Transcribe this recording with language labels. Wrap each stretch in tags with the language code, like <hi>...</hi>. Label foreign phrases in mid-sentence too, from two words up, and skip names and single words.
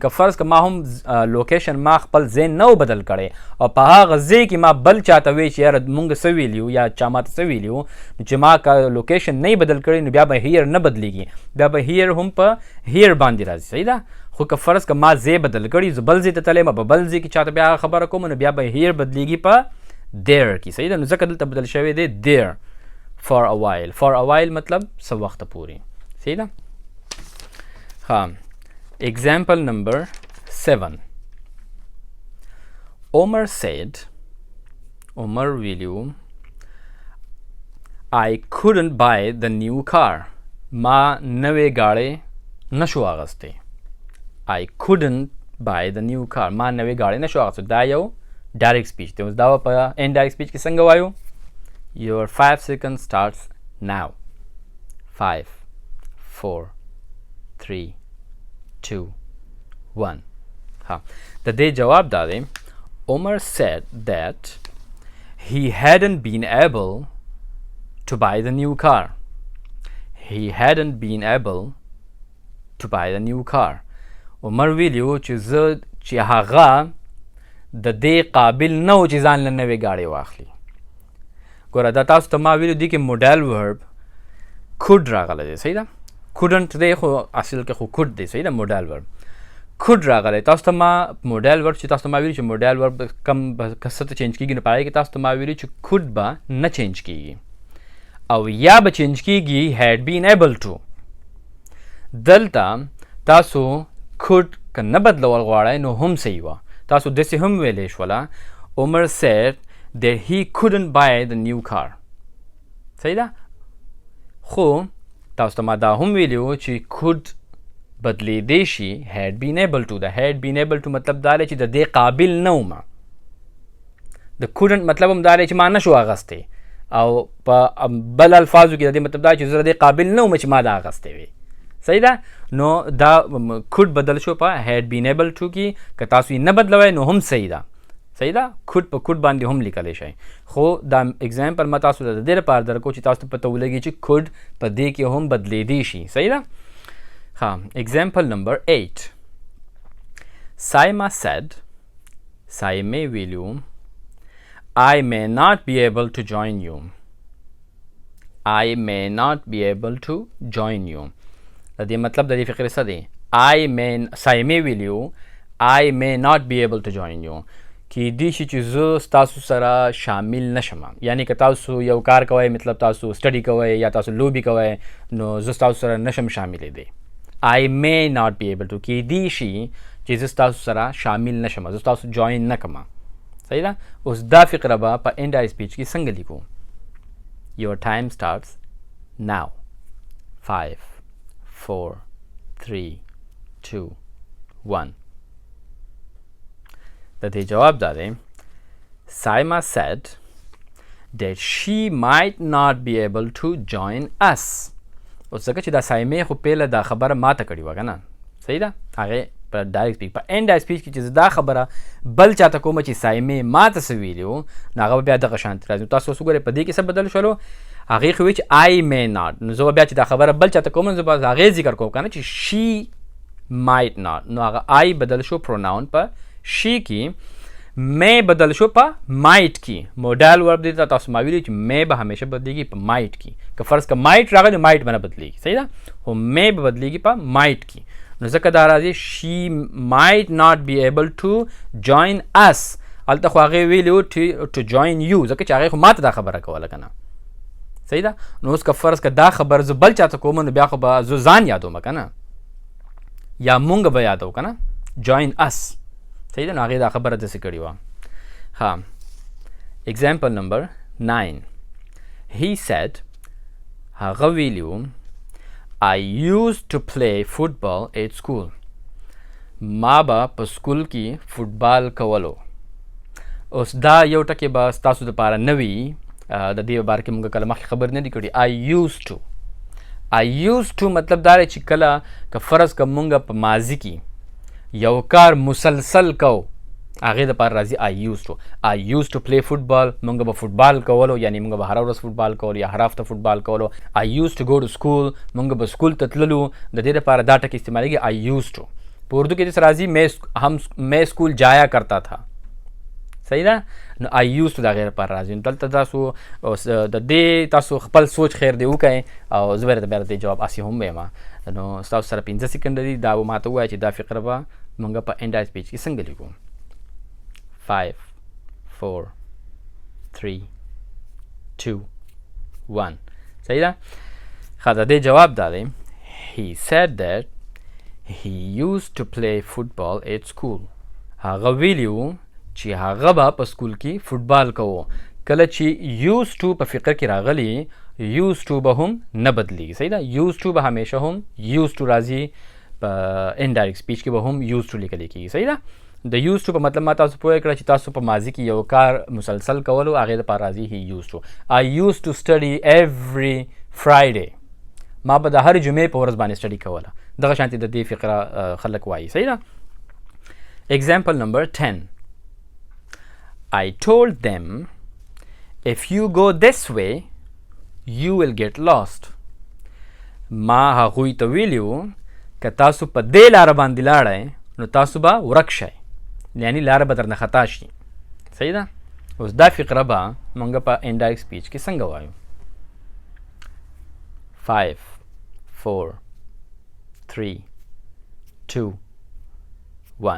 <ps>که فرض که ما هم لوکیشن ما خپل ځای نه بدل کړی او په هغه ځای کې ما بل چاته وی چې یاره مونږ څه ویلیو یا چا ماته څه ویلیو نو چې ما که لوکیشن نه بدل کړی نو بیا به هیر نه بدلیږي. بیا به هیر هم په هیر باندې راځي. صحیح ده. خو که فرض که ما ځای بدل کړي زه بل ځای ته تللی ما په بل ځای کې چاته بیا خبره کوم نو بیا به هیر بدلیږي په دیر کې. صحیح ده. نو ځکه دلته بدل شوی دی دیر.</ps> <en>for a while. for a while</en> <ps>مطلب څه وخته پورې. صحیح ده.</ps> <en>ها example number 7. Omer said, Omer ویلیو, I couldn't buy the new car.</en> <ps>ما نوې گاڑی نشو اغستی.</ps> <en>I couldn't buy the new car.</en> <ps>ما نوې گاڑی نشو اغستی. دا یو</ps> <en>direct speech</en> <ps>دی. اوس دا په</ps> <en>indirect speech</en> <ps>کې څنګه وایو؟</ps> <en>Your 5 seconds starts now. 5 4 3 2 1.</en> <ps>ها د دې جواب دا دی.</ps> <en>Omer said that he hadn't been able to buy the new car. He hadn't been able to buy the new car.</en> <ps>عمر ویلیو چې هغه د دې قابل نه و چې ځان له نوې ګاډۍ واخلي. ګوره دا تاسو ته ما ویلو دي کې</ps> <en>modal verb</en> <ps>could راغلی دی. صحیح ده؟ couldn't دی خو اصل کې خو could دی. صحیح ده؟</ps> <en>modal verb</en> <ps>could راغلی. تاسو ته ما</ps> <en>modal verb</en> <ps>چې تاسو ته ما ویلو چې</ps> <en>modal verb</en> <ps>کم کس ته چینج کېږي نو په هغې کې تاسو ته ما ویلو چې could به نه چینج کېږي او یا به چینج کېږي</ps> <en>had been able to.</en> <ps>دلته تاسو could که نه بدلول غواړئ نو هم صحیح وه. تاسو داسې هم ویلی شوله</ps> <en>Omer said that he couldn't buy the new car.</en> <ps>صحیح ده؟ خو تاسو ته ما دا هم ویلي و چې could بدلیدی شي</ps> <en>had been able to.</en> <ps>د</ps> <en>had been able to</en> <ps>مطلب دا دی چې د دې قابل نه وم. د couldn't مطلب هم دا دی چې ما نشو اغستی او په بل الفاظو کې د دې مطلب دا چې زه د دې قابل نه وم چې ما دا اغستی وي. صحیح ده؟ نو دا could بدل شو په</ps> <en>had been able to</en> <ps>کې. که تاسو یې نه بدلوئ نو هم صحیح ده. صحیح ده؟ could په could باندې هم لیکلی شئ. خو دا اگزامپل ما تاسو ته د دې لپاره درکو چې تاسو ته پته ولګي چې could په دې کې هم بدلیدی شي. صحیح ده؟ ها example number 8.</ps> <en>Saima said, Saime ویلیو, I may not be able to join you. I may not be able to join you.</en> <ps>د دې مطلب د دې فقرې څه دی؟ Saime ویلیو</ps> <en>I may not be able to join you.</en> <ps>کیدای شي چې زه ستاسو سره شامل نشم. یعنی که تاسو یو کار کوئ مطلب تاسو سټډي کوئ یا تاسو لوبي کوئ نو زه ستاسو سره نشم شاملېدی.</ps> <en>I may not be able to.</en> <ps>کیدای شي چې زه ستاسو سره شامل نشم. زه ستاسو جوین نه کړم. صحیح ده؟ اوس دا فقره به په</ps> <en>indirect speech</en> <ps>کې څنګه لیکو؟</ps> <en>Your time starts now. 5 4 3 2 1.</en> <ps>د دې جواب دا دی.</ps> <en>Saima said that she might not be able to join us.</en> <ps>اوس ځکه چې دا سایمې خو پیله دا خبره ماته کړې وه که نه؟ صحیح ده؟ هغې په</ps> <en>direct speech</en> <ps>په</ps> <en>indirect speech</en> <ps>کې چې دا خبره بل چاته کومه چې سایمې ماته څه ویلي وو نو هغه به بیا دغه شانتې راځي. تاسو اوس وګورئ په دې کې څه بدل شولو؟ هغې خو وایي چې</ps> <en>I may not.</en> <ps>نو زه به بیا چې دا خبره بل چاته کوم نو زه به هغې ذکر کوم که نه چې</ps> <en>she might not.</en> <ps>نو هغه I بدل شو pronoun په she کې. may بدل شو په might کې.</ps> <en>modal verb</en> <ps>دی تاسو ما ویلي چې may به همیشه بدلیږي په might کې. که فرض که might راغلی نو might به نه بدلیږي. صحیح ده؟ خو may به بدلیږي په might کې. نو ځکه دا راځي</ps> <en>she might not be able to join us.</en> <ps>هلته خو هغې ویلي و</ps> <en>to join you</en> <ps>ځکه چې هغې خو ماته دا خبره کوله که نه؟ صحیح ده؟ نو اوس که فرض که دا خبر زه بل چاته کوم نو بیا خو به زه ځان یادوم که نه؟ یا مونږ به یادو که نه؟</ps> <en>join us.</en> <ps>صحیح ده؟ نو هغې دا خبره داسې کړې وه.</ps> <en>ها example number 9. He said,</en> <ps>هغه ویلي و</ps> <en>I used to play football at school.</en> <ps>ما به په سکول کې فوټبال کولو. اوس دا یو ټکی به ستاسو دپاره نه وي. د دې باره کې موږ کله مخکې خبرې نه دي کړي.</ps> <en>I used to. I used to</en> <ps>مطلب دا دی چې کله که فرض که موږ په ماضي کې یو کار مسلسل کو هغې دپاره راځي</ps> <en>I used to. I used to play football.</en> <ps>موږ به فوټبال کولو یعنی موږ به هره ورځ فوټبال کولو یا هر هفته فوټبال کولو.</ps> <en>I used to go to school.</en> <ps>موږ به سکول ته تللو. د دې دپاره دا ټکي استعمالیږي</ps> <en>I used to.</en> <ps>په اردو کې داسې راځي</ps> <ur>میں سکول جایا کرتا تھا.</ur> <ps>صحیح ده؟ نو</ps> <en>I used to</en> <ps>د هغې دپاره راځي. نو دلته تاسو د دې تاسو خپل سوچ خیر دی وکئ او زه به درته بیا د دې جواب هسې هم وایم. نو ستاسو سره 15 سکنډه دي. دا به ماته ووایه چې دا فقره به موږ په indirect speech کې څنګه لیکو. 5 4 3 2 1. صحیح ده؟ ښه د دې جواب دا دی.</ps> <en>He said that he used to play football at school.</en> <ps>هغه ویلي و چې هغه به په سکول کې فوټبال کوو. کله چې</ps> <en>used to</en> <ps>په فقره کې راغلی</ps> <en>used to</en> <ps>به هم نه بدلیږي. صحیح ده.</ps> <en>used to</en> <ps>به همیشه هم</ps> <en>used to</en> <ps>راځي. په</ps> <en>indirect speech</en> <ps>کې به هم</ps> <en>used to</en> <ps>لیکل کېږي. صحیح ده. د</ps> <en>used to</en> <ps>په مطلب ما تاسو پوه کړه چې تاسو په ماضي کې یو کار مسلسل کولو هغې دپاره راځي هی</ps> <en>used to. I used to study every Friday.</en> <ps>ما به د هرې جمعې په ورځ باندې سټډي کوله. دغه شانتې د دې فقره خلک وایي. صحیح ده.</ps> <en>Example number 10. I told them if you go this way you will get lost.</en> <ps>ما هغوی ته ویلیو که تاسو په دې لاره باندې لاړئ نو تاسو به ورک شئ، یعنی لاره به درنه خطا شي. صحیح ده. اوس دا فقره به موږ په</ps> <en>indirect speech</en> <ps>کې څنګه وایو؟ 5 4 3 2 1.</ps>